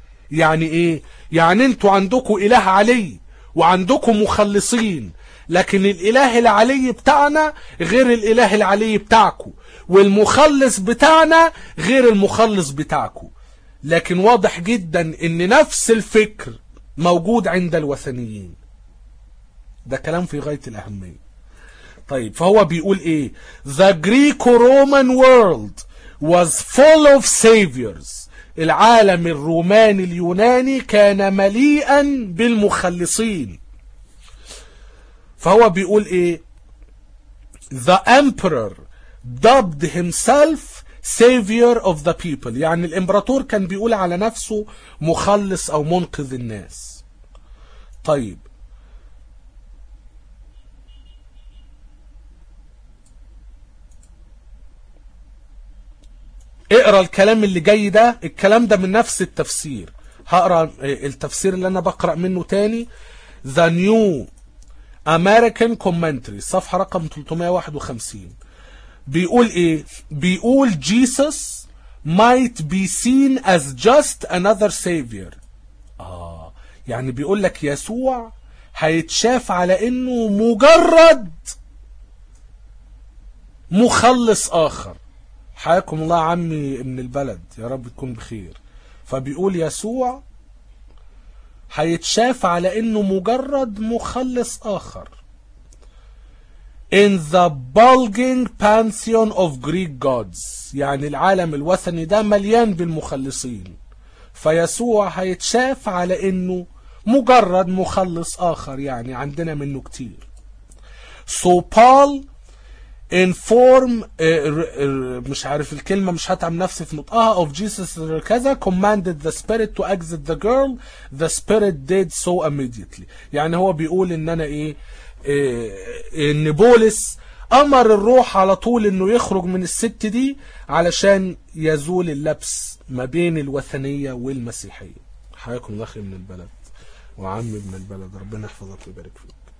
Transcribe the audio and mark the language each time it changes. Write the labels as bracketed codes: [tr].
[ar] يعني ايه؟ يعني انتوا عندكوا إله علي وعندكوا مخلصين, لكن الإله العلي بتاعنا غير الإله العلي بتاعكو, والمخلص بتاعنا غير المخلص بتاعكو. لكن واضح جدا إن نفس الفكر موجود عند الوثنيين. ده كلام في غاية الأهمية. طيب فهو بيقول إيه؟ [en] The Greco-Roman world was full of saviors. [ar] العالم الروماني اليوناني كان مليئا بالمخلصين. فهو بيقول ايه؟ [en] The emperor dubbed himself savior of the people. [ar] يعني الامبراطور كان بيقول على نفسه مخلص او منقذ الناس. طيب اقرأ الكلام اللي جاي ده. الكلام ده من نفس التفسير. هقرأ التفسير اللي انا بقرأ منه تاني. [en] The new American commentary [ar] صفحة رقم 351 بيقول ايه؟ بيقول [en] Jesus might be seen as just another savior. [ar] يعني بيقول لك يسوع هيتشاف على انه مجرد مخلص اخر. حياكم الله عمي من البلد, يا رب تكون بخير. فبيقول يسوع هيتشاف على انه مجرد مخلص اخر. [en] in the bulging pantheon of Greek gods. [ar] يعني العالم الوثني ده مليان بالمخلصين. فيسوع هيتشاف على انه مجرد مخلص اخر يعني عندنا منه كتير. [en] So Paul inform [ar] مش عارف الكلمة مش هتعم نفسي في نطقها [en] of Jesus كذا commanded the spirit to exit the girl. The spirit did so immediately. [ar] يعني هو بيقول ان انا ايه ان بولس امر الروح على طول انه يخرج من الست دي علشان يزول اللبس ما بين الوثنية والمسيحية. حياكم اخي من البلد وعمي من البلد ربنا يحفظك ويبارك فيك.